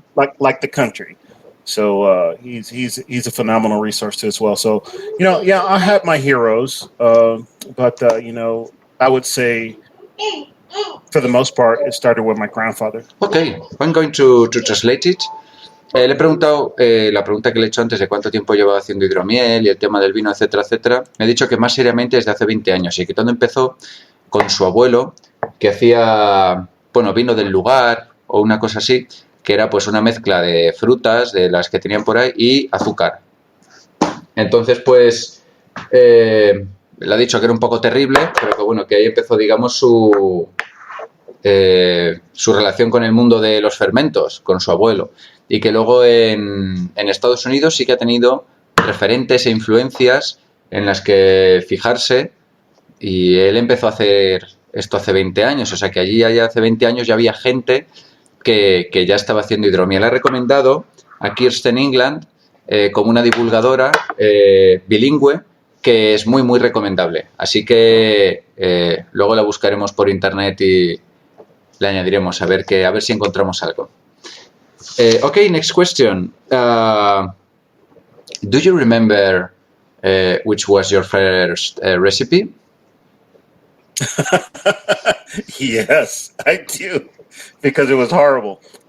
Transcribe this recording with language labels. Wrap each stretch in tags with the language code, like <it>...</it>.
<en>Like the country. So he's a phenomenal resource too as well. So I have my heroes, but I would say for the most part it started with my grandfather. Okay, I'm going to translate it.</en> <es>Le he preguntado la pregunta que le he hecho antes de cuánto tiempo llevaba haciendo hidromiel y el tema del vino, etcétera, etcétera. Me ha dicho que más seriamente desde hace 20 años y que todo empezó con su abuelo, que hacía, vino del lugar o una cosa así, que era pues una mezcla de frutas, de las que tenían por ahí, y azúcar. Entonces, pues, le ha dicho que era un poco terrible, pero que ahí empezó, digamos, su relación con el mundo de los fermentos, con su abuelo. Y que luego en Estados Unidos sí que ha tenido referentes e influencias en las que fijarse, y él empezó a hacer esto hace 20 años, o sea que allí hace 20 años ya había gente que ya estaba haciendo hidromiel. Ha recomendado a Kirsten England como una divulgadora bilingüe que es muy, muy recomendable. Así que luego la buscaremos por internet y le añadiremos a ver si encontramos algo.</es> <en>Okay, next question. Do you remember which was your first recipe? Yes, I do, because it was horrible.</en>